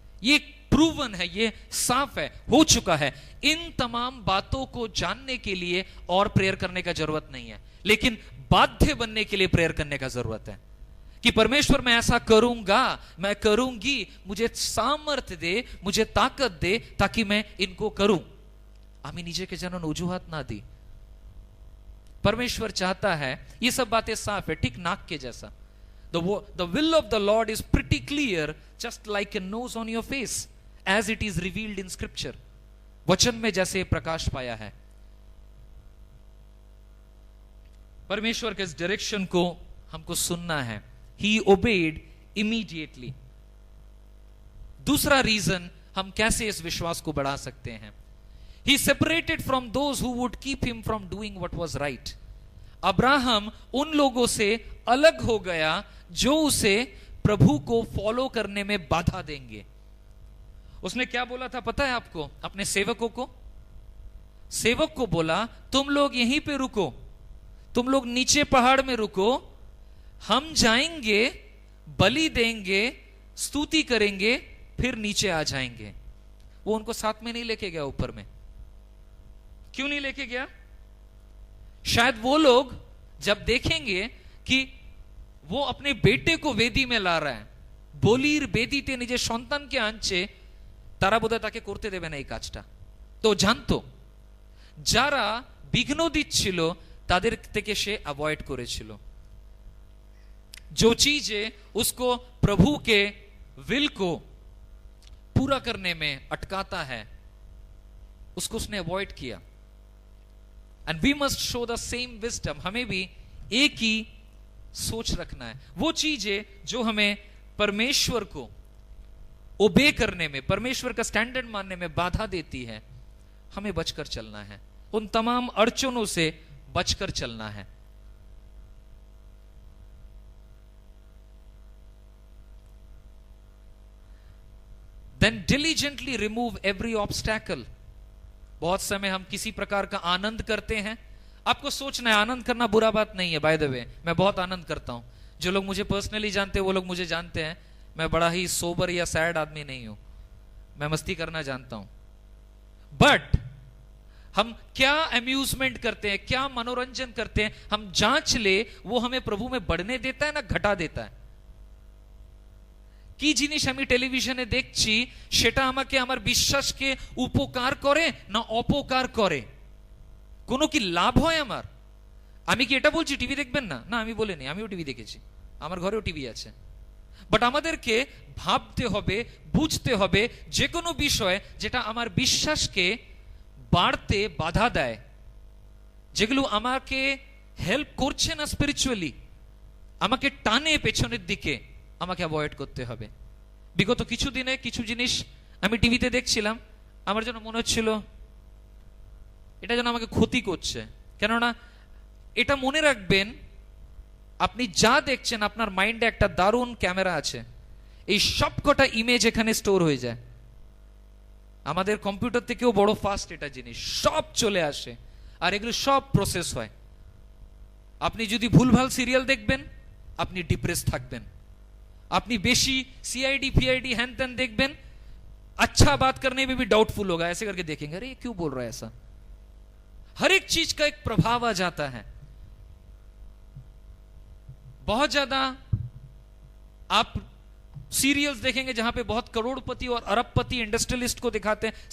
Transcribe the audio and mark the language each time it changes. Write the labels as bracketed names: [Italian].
[Hindi] ये प्रूवन है, ये साफ है, हो चुका है। इन तमाम बातों को जानने के लिए और प्रेयर करने का जरूरत नहीं है, लेकिन बाध्य बनने के लिए प्रेयर करने का जरूरत है कि परमेश्वर मैं ऐसा करूंगा, मैं करूंगी, मुझे सामर्थ्य दे, मुझे ताकत दे ताकि मैं इनको करूं। आमी नीचे के जनन वजूहात ना दी। परमेश्वर चाहता है, ये सब बातें साफ है, ठीक नाक के जैसा। [English] The will of the Lord is pretty clear, just like a nose on your face, as it is revealed in Scripture. [Hindi] वचन में जैसे प्रकाश पाया है। परमेश्वर के इस डायरेक्शन को हमको सुनना है। [English] He obeyed immediately. [Hindi] दूसरा रीजन हम कैसे इस विश्वास को बढ़ा सकते हैं [English] He separated from those who would keep him from doing what was right. [Hindi] Abraham उन लोगों से अलग हो गया जो उसे प्रभु को फॉलो करने में बाधा देंगे। उसने क्या बोला था पता है आपको? अपने सेवकों को, सेवक को बोला तुम लोग यहीं पे रुको, तुम लोग नीचे पहाड़ में रुको, हम जाएंगे, बलि देंगे, स्तुति करेंगे, फिर नीचे आ जाएंगे। वो उनको साथ में नहीं लेके गया ऊपर में। क्यों नहीं लेके गया? शायद वो लोग जब देखेंगे कि वो अपने बेटे को वेदी में ला रहा है, [Bangla] বলির বেদিতে নিজের সন্তানকে আনছে, তারা বোধহয় তাকে করতে দেবে না এই কাজটা। তো জানতো যারা বিঘ্ন দিচ্ছিল তাদের থেকে সে অ্যাভয়েড করেছিল। [Hindi] जो चीजें उसको प्रभु के विल को पूरा करने में अटकाता है उसको उसने अवॉइड किया। [English] And we must show the same wisdom. [Hindi] हमें भी एक ही सोच रखना है। वो चीजें जो हमें परमेश्वर को ओबे करने में, परमेश्वर का स्टैंडर्ड मानने में बाधा देती है, हमें बचकर चलना है। उन तमाम अड़चनों से बचकर चलना है। [English] Then diligently remove every obstacle. [Hindi] बहुत समय हम किसी प्रकार का आनंद करते हैं। आपको सोचना है आनंद करना बुरा बात नहीं है। बाय द वे मैं बहुत आनंद करता हूं। जो लोग मुझे पर्सनली जानते हैं वो लोग मुझे जानते हैं मैं बड़ा ही सोबर या सैड आदमी नहीं हूं। मैं मस्ती करना जानता हूं। बट हम क्या अम्यूजमेंट करते हैं, क्या मनोरंजन करते हैं, हम जांच ले वो हमें प्रभु में बढ़ने देता है ना घटा देता है। [Bangla] কি জিনিস আমি টেলিভিশনে দেখছি সেটা আমাকে আমার বিশ্বাসকে উপকার করে না অপকার করে? কোনো কি লাভ হয় আমার? আমি কি এটা বলছি টিভি দেখবেন না? না, আমি বলিনি, আমিও টিভি দেখেছি, আমার ঘরেও টিভি আছে। বাট আমাদেরকে ভাবতে হবে, বুঝতে হবে যে কোনো বিষয় যেটা আমার বিশ্বাসকে বাড়তে বাধা দেয়, যেগুলো আমাকে হেল্প করছে না স্পিরিচুয়ালি, আমাকে টানে পেছনের দিকে, আমাকে অ্যাভয়েড করতে হবে। বিগত কিছু দিনে কিছু জিনিস আমি টিভিতে দেখছিলাম, আমার জন্য মনে হচ্ছিল এটা যেন আমাকে ক্ষতি করছে। কেননা এটা মনে রাখবেন, আপনি যা দেখছেন আপনার মাইন্ডে একটা দারুণ ক্যামেরা আছে। এই সবকটা ইমেজ এখানে স্টোর হয়ে যায়। আমাদের কম্পিউটার থেকেও বড় ফাস্ট এটা জিনিস, সব চলে আসে আর এগুলো সব প্রসেস হয়। আপনি যদি ভুলভাল সিরিয়াল দেখবেন আপনি ডিপ্রেস থাকবেন। अपनी बेशी सीआईडी पीआईडी हैन तैन देखबेन, [Hindi] अच्छा बात करने में भी डाउटफुल होगा। ऐसे करके देखेंगे अरे क्यों बोल रहा है ऐसा। हर एक चीज का एक प्रभाव आ जाता है। बहुत ज्यादा आप सीरियल्स देखेंगे जहां पे बहुत करोड़पति और अरबपति इंडस्ट्रियलिस्ट को दिखाते हैं।